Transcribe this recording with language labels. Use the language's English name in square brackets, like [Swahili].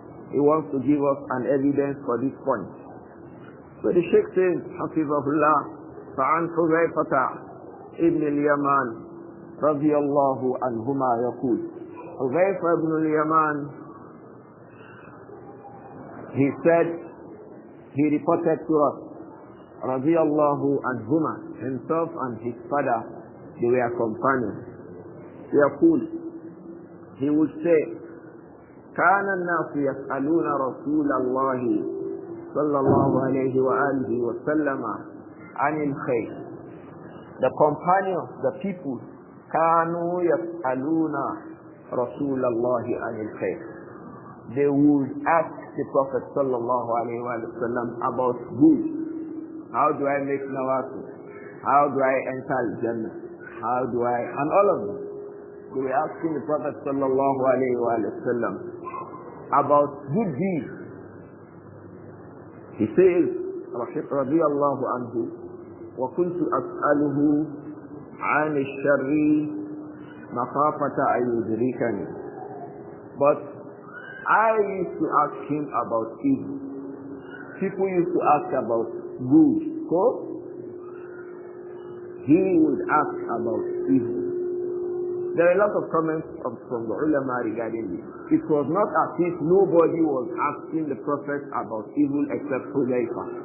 [English] He wants to give us an evidence for this point. So the Shaykh says, Hafizahullah, [Arabic] فَعَنْ حُذَيْفَةَ [English] ibn al-Yaman [Arabic] رضي الله عنهما يقول, [English] Hudhayfa ibn al-Yaman, he said, he reported to us, رضي الله عنهما, himself and his father, they were companions. [Arabic] يقول, [English] he would say, [Arabic] كان الناس يسألون رسول الله صلى الله عليه وآله وسلم عن الخير. [English] The companions, the people, [Arabic] كانوا يسألون رسول الله عن الخير. [English] They would ask the Prophet [Arabic] صلى الله عليه وسلم [English] about good. How do I make nawafil? How do I enter Jannah? How do I, and all of them. They were asking the Prophet sallallahu alayhi wa sallam about good deeds. He says, [Arabic] رضي الله عنه, وكنت أسأله عن الشر مخافة أن يدركني. [English] But I used to ask him about evil. People used to ask about good. So he would ask about evil. There are a lot of comments from the ulama regarding this. It was not as if nobody was asking the Prophet about evil except Hudayfa.